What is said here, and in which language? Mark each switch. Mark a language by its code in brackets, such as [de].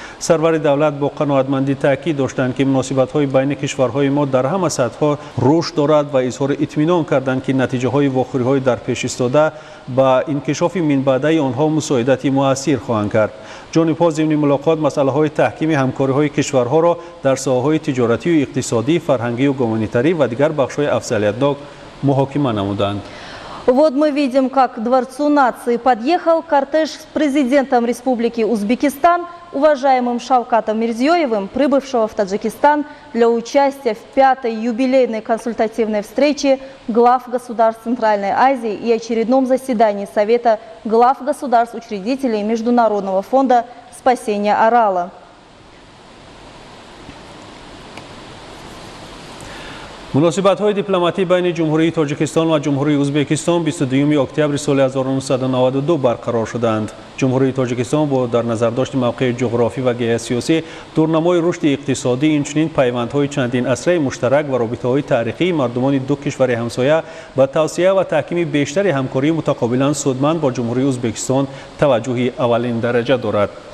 [tg] سرور دولت با قناعتمندی تاکید داشتند که مناسبت‌های بین کشورهای ما در همه سطح‌ها رشد دارد و اظهار اطمینان کردند که نتیجه‌های واخوری‌های در پیش ایستاده با انکشاف من بعدی آنها مساعدتی مؤثر خواهند کرد. جانب‌ها ضمن ملاقات مسائل‌های تحکیم همکاری‌های کشورها را در ساحه‌های تجارتی و اقتصادی، فرهنگی و گومانیتاری و دیگر بخش‌های اولویت‌ناک محاکمه نمودند. [ru] Вот мы видим, как к Дворцу нации подъехал кортеж с президентом Республики Узбекистан, уважаемым Шавкатом Мирзиёевым, прибывшего в Таджикистан для участия в 5-й юбилейной консультативной встрече глав государств Центральной Азии и очередном заседании Совета глав государств-учредителей Международного фонда спасения Арала. [tg] مناسبت‌های دیپلماتی بین جمهوری تاجیکستان و جمهوری ازبکستان 22 اکتبر سال 1992 برقرار شدند. جمهوری تاجیکستان با در نظر داشت موقع جغرافی و گیاه سیاسی، دورنمای رشد اقتصادی، اینچنین پیوندهای چندین عصره مشترک و رابطه‌های تاریخی مردمان دو کشور همسایه با توسعه و تحکیم بیشتر همکاری متقابلا سودمند با جمهوری ازبکستان توجه اولین درجه دارد.